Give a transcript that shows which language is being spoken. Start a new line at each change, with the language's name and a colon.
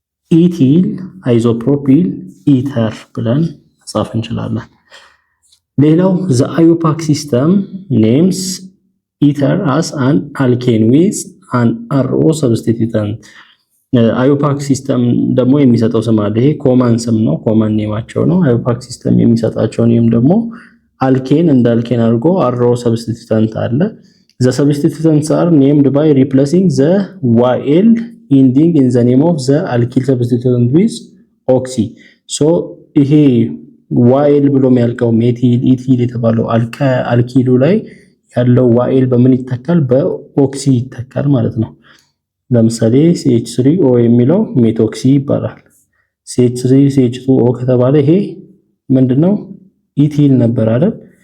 Amharic: ኢቲል አይዞፕሮፒል ኢተር ብለን መጻፍ እንችላለን። ሌላው
English: the IUPAC system names ether as an alkane with an RO substituent.
Amharic: IUPAC ሲስተም ደግሞ የሚሰጠው ስም አለ። ይሄ ኮማን ስም ነው፣ ኮማን ኔማቸው ነው። IUPAC ሲስተም የሚሰጣቸው ኔም ደግሞ አልኬን እንደ አልኬን አድርጎ RO substituent አለ።
English: the substituents are named by replacing the YL ending in the name of the alkyl substituent with oxy.
Amharic: ይሄ YL ብሎ የሚያልቀው ሜቲል ኢቲል የተባለው አልኪሉ ላይ ያለው YL በምን ይተካል? በኦክሲ ይተካል ማለት ነው። ለምሳሌ CH3O የሚለው ሜቶክሲ ይባላል። CH3CH2O ከተባለ ይሄ ምንድነው? ኢቲል ነበር አይደል?